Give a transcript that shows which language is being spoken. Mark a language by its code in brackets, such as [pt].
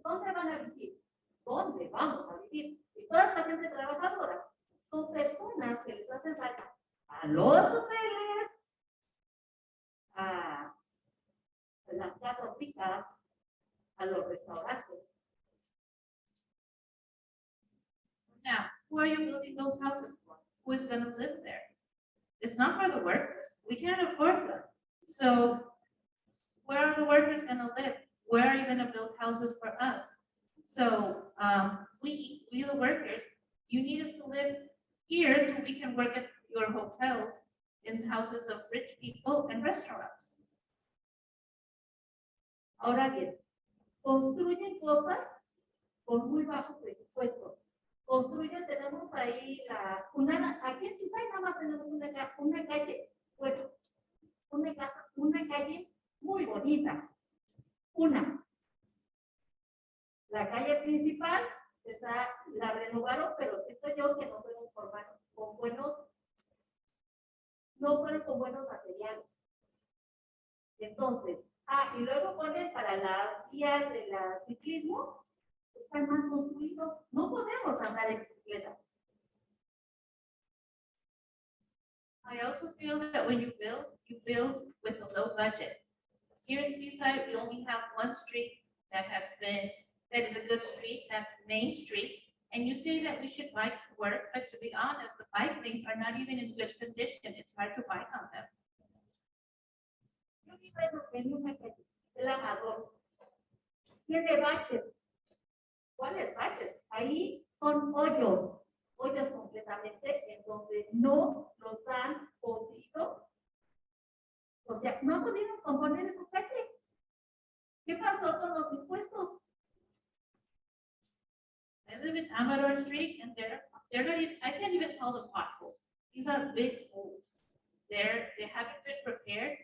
[es] ¿Dónde van a vivir? ¿Dónde vamos a vivir? Y toda esa gente trabajadora son personas que les hacen falta a los hoteles, a las casas ricas, a los restaurantes. [en] Now, who are you building those houses for? Who is going to live there? It's not for the workers. We can't afford them. So where are the workers going to live? Where are you going to build houses for us? So we the workers, you need us to live here so we can work at your hotels, in houses of rich people and restaurants. [es] Ahora bien, construyen cosas con muy bajo presupuesto. Construyen, tenemos ahí aquí en Cisay nada más tenemos una calle, bueno, una calle muy bonita. La calle principal la renovaron, pero siento yo que no fueron con buenos materiales. Entonces, y luego ponen para las vías de la ciclismo, están mal construidos, no podemos andar en bicicleta. [en] I also feel that when you build with a low budget. Here in Seaside, we only have one street that is a good street, that's Main Street. And you say that we should bike to work, but to be honest, the bike lanes are not even in good condition. It's hard to bike on them. [es] Yo vivo en una calle, el Amador. Tiene baches. ¿Cuáles baches? Ahí son hoyos completamente, en donde no los han podido, o sea, no han podido componer esa calle. ¿Qué pasó con los impuestos? [en] I live in Amador Street, and they're not even, I can't even call them potholes. These are big holes. They haven't been repaired.